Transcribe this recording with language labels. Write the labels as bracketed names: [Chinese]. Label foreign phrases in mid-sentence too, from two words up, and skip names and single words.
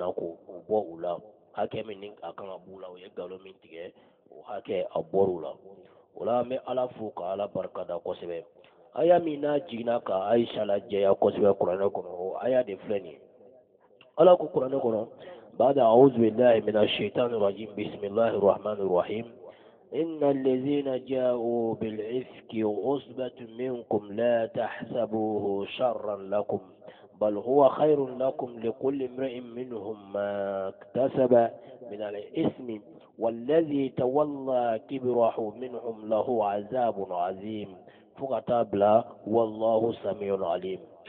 [Bambara] na k'o bɔ u la hakɛ min ni a kan ka b'u la o ye nkalon min tigɛ o hakɛ a bɔr'u la o la an bɛ Ala fo ka Ala barikada kosɛbɛ aya min n'a jiginna ka Aisha lajɛya kosɛbɛ kuranɛ kɔnɔ o aya de filɛ nin ye Ala ko kuranɛ kɔnɔ [Arabic] بعد أعوذ بالله من الشيطان الرجيم بسم الله الرحمن الرحيم إن الذين جاءوا بالإفك عصبة منكم لا تحسبوه شرا لكم بل هو خير لكم لكل امرئ منهم ما اكتسب من الإثم والذي تولى كبره منهم له عذاب عظيم فقتابلا والله سميع عليم